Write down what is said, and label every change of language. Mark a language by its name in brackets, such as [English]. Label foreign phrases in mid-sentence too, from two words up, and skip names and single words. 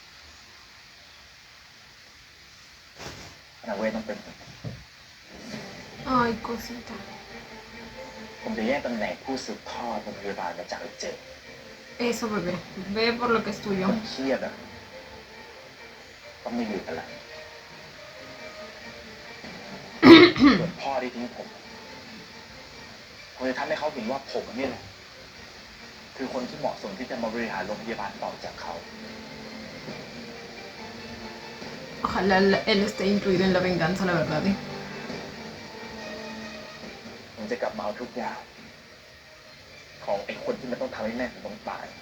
[Thai] นาเวทต้องเป็นผม [Spanish] Ay, cosita. [Thai] ผมจะแย่งตำแหน่งผู้สืบทอดโรงพยาบาลมาจากเจอ [Spanish] Eso, bebé. Ve por lo que es [Thai] ค [Spanish] tuyo. [Thai] นเครียดอะต้องไม่อยู่กันละส่วนพ่อที่ทิ้งผมจะทำให้เขาเห็นว่าผมนี่แหละคือคนที่เหมาะสมที่จะมาบริหารโรงพยาบาลต่อจากเขา [Spanish] Ojalá él esté incluido en la venganza, la verdad. [Thai] ผมจะกลับมาเอาทุกอย่าง ของไอ้คนที่มันต้องทำให้แม่ผมต้องตาย